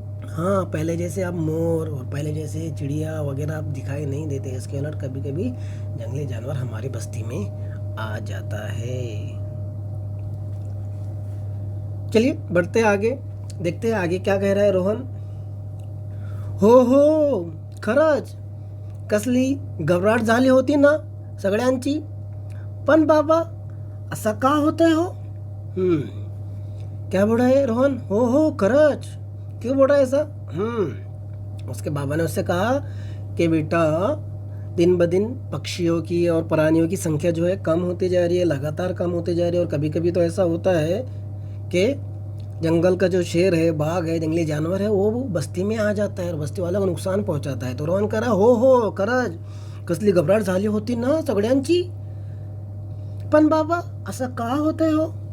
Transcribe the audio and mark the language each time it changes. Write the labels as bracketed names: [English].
[Hindi] हाँ, पहले जैसे अब मोर और पहले जैसे चिड़िया वगैरह अब दिखाई नहीं देते. इसके उलट कभी कभी जंगली जानवर हमारी बस्ती में आ जाता है. चलिए बढ़ते आगे. देखते हैं आगे क्या कह रहा है रोहन। [Marathi] हो खरंच कसली घबराट झाली होती ना सगळ्यांची, पण बाबा असं का होतंय हो? [Hindi] क्या बोल रहा है रोहन? हो खरंच, क्यों बोल रहा है ऐसा? उसके बाबा ने उससे कहा कि बेटा दिन ब दिन पक्षियों की और प्राणियों की संख्या जो है कम होती जा रही है, लगातार कम होती जा रही है। और कभी कभी तो ऐसा होता है कि जंगल का जो शेर है, बाघ है, जंगली जानवर है, वो बस्ती में आ जाता है और बस्ती वालों को नुकसान पहुंचाता है। तो रोहन कह रहा [Marathi] हो खरंच कसली घबराट झाली होती ना सगळ्यांची, पण बाबा असं का होतंय हो?